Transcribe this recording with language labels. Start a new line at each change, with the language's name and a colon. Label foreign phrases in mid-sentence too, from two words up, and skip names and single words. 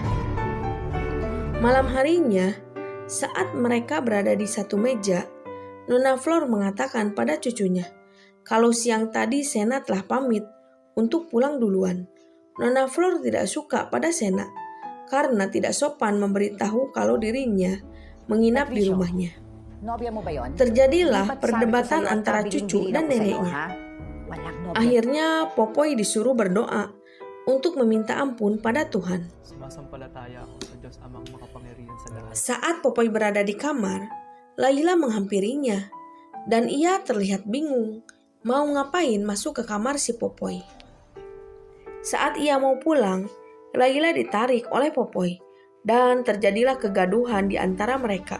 Indonesian: Malam harinya, saat mereka berada di satu meja, Nona Flor mengatakan pada cucunya kalau siang tadi Sena telah pamit untuk pulang duluan. Nona Flor tidak suka pada Sena karena tidak sopan memberitahu kalau dirinya menginap di rumahnya.
Filipino: Nobya mo ba yon?
Indonesian: Terjadilah perdebatan antara cucu dan neneknya. Akhirnya Popoy disuruh berdoa untuk meminta ampun pada Tuhan.
Filipino: Sumasampalataya ako sa Diyos Amang makapangyarihan sa lahat.
Indonesian: Saat Popoy berada di kamar, Layla menghampirinya dan ia terlihat bingung mau ngapain masuk ke kamar si Popoy. Saat ia mau pulang, Layla ditarik oleh Popoy dan terjadilah kegaduhan di antara mereka.